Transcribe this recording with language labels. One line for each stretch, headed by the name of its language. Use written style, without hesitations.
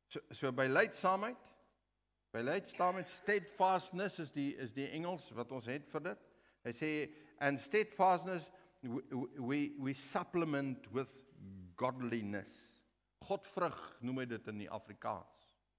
Afrikaans: So by leidsaamheid, steadfastness is die Engels wat ons het vir dit. Hy sê
English: and steadfastness we supplement with godliness.
Afrikaans: Godvrug noem hy dit in die Afrikaans.